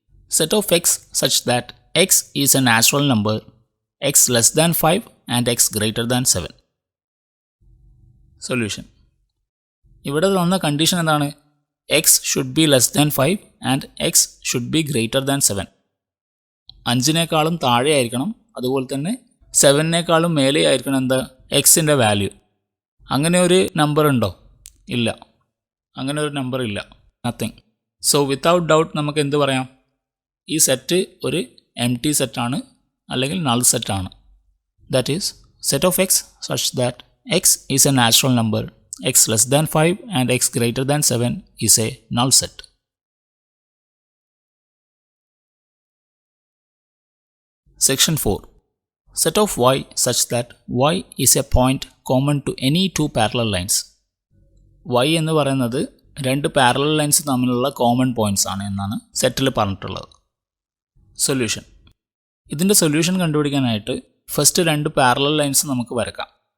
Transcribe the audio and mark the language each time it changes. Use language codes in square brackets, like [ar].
[en] Set of x such that x is a natural number, x less than 5 and x greater than 7. Solution. [ml] ഇവിടെ തന്ന condition എന്താണ്? [en] x should be less than 5 and x should be greater than 7. [ml] 5-നേക്കാളും താഴെ ആയിരിക്കണം, അതുപോലെ തന്നെ 7-നേക്കാളും മേലെ ആയിരിക്കണം എന്താ എക്സിൻ്റെ വാല്യൂ. അങ്ങനെ ഒരു നമ്പർ ഉണ്ടോ? ഇല്ല, അങ്ങനെ ഒരു നമ്പർ ഇല്ല, നത്തിങ്. [en] so without doubt [ml] നമുക്ക് എന്ത് പറയാം? ഈ സെറ്റ് ഒരു എം ടി സെറ്റാണ് അല്ലെങ്കിൽ നൾ സെറ്റാണ്. [en] That is set of x such that x is a natural number, x less than 5 and x greater than 7 is a null set. Section 4. Set of y such that y is a point common to any two parallel lines. [ml] y എന്ന് പറയുന്നത് രണ്ട് parallel lines തമ്മിലുള്ള common points ആണ് എന്നാണ് സെറ്റിൽ പറഞ്ഞിട്ടുള്ളത്. Solution. ഇതിൻ്റെ solution കണ്ടുപിടിക്കാനായിട്ട് first രണ്ട് പാരലൽ ലൈൻസ് നമുക്ക് വരക്കാം.